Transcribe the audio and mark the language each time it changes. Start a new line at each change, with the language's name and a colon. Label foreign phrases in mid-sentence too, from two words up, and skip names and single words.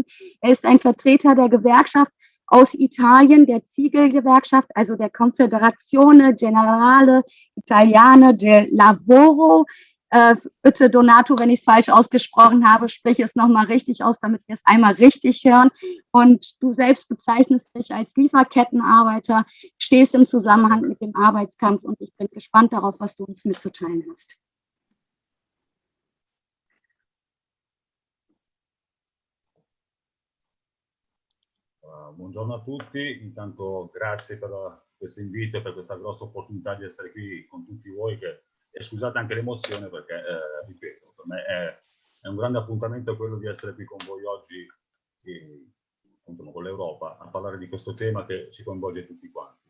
German: Er ist ein Vertreter der Gewerkschaft aus Italien, der Ziegelgewerkschaft, also der Confederazione Generale Italiana del Lavoro. Bitte, Donato, wenn ich es falsch ausgesprochen habe, sprich es nochmal richtig aus, damit wir es einmal richtig hören. Und du selbst bezeichnest dich als Lieferkettenarbeiter, stehst im Zusammenhang mit dem Arbeitskampf und ich bin gespannt darauf, was du uns mitzuteilen hast.
Italian: Buongiorno a tutti, intanto grazie per questo invito e per questa grossa opportunità di essere qui con tutti voi e scusate anche l'emozione perché, ripeto, per me è un grande appuntamento quello di essere qui con voi oggi, con l'Europa, a parlare di questo tema che ci coinvolge tutti quanti.